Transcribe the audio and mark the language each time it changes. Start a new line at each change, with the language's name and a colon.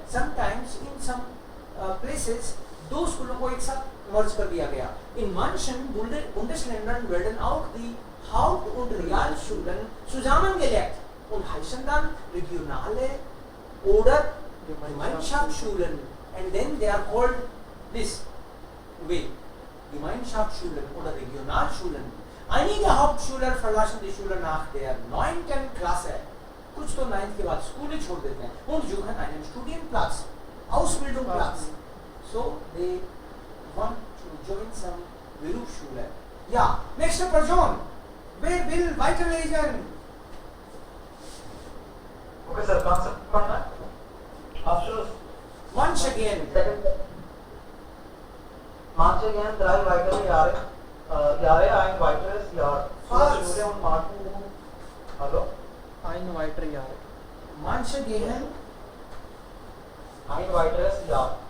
English: Sometimes in some places
Hindi: दो स्कूलों को एक साथ मर्ज कर दिया गया.
German: In manchen Bundesländern werden auch die Haupt- und Realschulen zusammengelegt und heißen dann regionale oder Gemeinschaftsschulen.
English: And then they are called this.
German: Ganztagsschulen oder Regionalschulen. Einige Hauptschulen verlassen die Schule nach der 9. Klasse.
Hindi: कुछ तो 9th के बाद school ही छोड़ देते हैं
German: und suchen einen Studienplatz, Ausbildungsplatz.
English: So they want to join some Berufsschule.
German: Ja, nächste Person. Wer will weiterlesen?
English: Okay, sir.
Hindi: Concept पढ़ना है.
German: Abschluss.
English: Once again.
German: Manche gehen 3 weitere Jahre ein weiteres Jahr. Schule und machen. Hallo? Ein weitere Jahr. Manche gehen Ein weiteres Jahr.